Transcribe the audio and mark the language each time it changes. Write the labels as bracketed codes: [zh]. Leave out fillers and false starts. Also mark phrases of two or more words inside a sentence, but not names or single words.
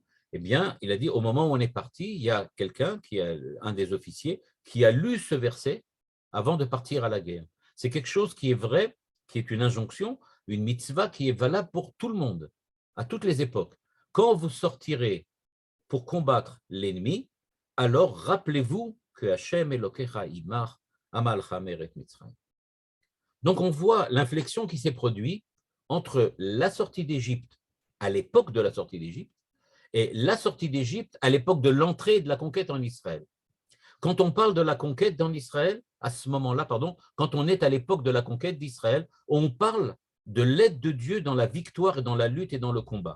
[fr] Eh bien, il a dit, au moment où on est parti, il y a quelqu'un, un des officiers, qui a lu ce verset avant de partir à la guerre. C'est quelque chose qui est vrai, qui est une injonction, une mitzvah qui est valable pour tout le monde, à toutes les époques. Quand vous sortirez pour combattre l'ennemi, alors rappelez-vous que [he] השם אלקיך עמך המעלך מארץ מצרים. [fr] Donc on voit l'inflexion qui s'est produite entre la sortie d'Égypte à l'époque de la sortie d'Égypte et la sortie d'Égypte à l'époque de l'entrée de la conquête en Israël. Quand on parle de la conquête en Israël, à ce moment-là, quand on est à l'époque de la conquête d'Israël, on parle de l'aide de Dieu dans la victoire et dans la lutte et dans le combat.